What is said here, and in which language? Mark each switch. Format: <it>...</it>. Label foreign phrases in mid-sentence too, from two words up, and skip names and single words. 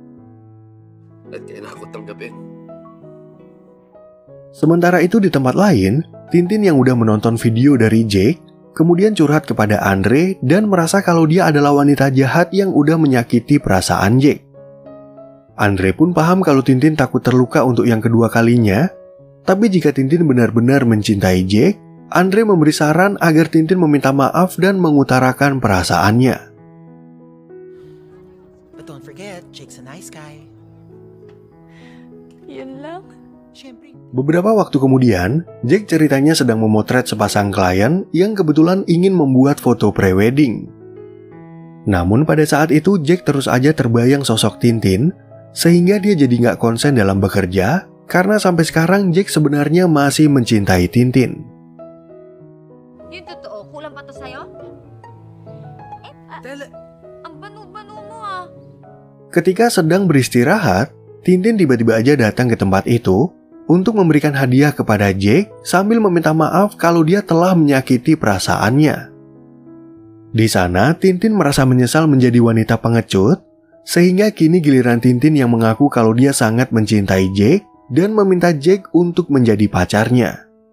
<id>Sementara itu di tempat lain, Tintin yang udah menonton video dari Jack, kemudian curhat kepada Andre dan merasa kalau dia adalah wanita jahat yang udah menyakiti perasaan Jack. Andre pun paham kalau Tintin takut terluka untuk yang kedua kalinya, tapi jika Tintin benar-benar mencintai Jack, Andre memberi saran agar Tintin meminta maaf dan mengutarakan perasaannya.</id> <en>But don't forget, Jake's a nice guy.</en> <tl>Yun lang. Siyempre.</tl> <id>Beberapa waktu kemudian, Jack ceritanya sedang memotret sepasang klien yang kebetulan ingin membuat foto prewedding. Namun pada saat itu Jack terus aja terbayang sosok Tintin, sehingga dia jadi nggak konsen dalam bekerja, karena sampai sekarang Jack sebenarnya masih mencintai Tintin.</id> <tl>Yun totoo, kulang pa to sa'yo? Ang banu-banu mo ah.</tl> <id>Ketika sedang beristirahat, Tintin tiba-tiba aja datang ke tempat itu untuk memberikan hadiah kepada Jack sambil meminta maaf kalau dia telah menyakiti perasaannya. Di sana, Tintin merasa menyesal menjadi wanita pengecut, sehingga kini giliran Tintin yang mengaku kalau dia sangat mencintai Jack dan meminta Jack untuk menjadi pacarnya.</id>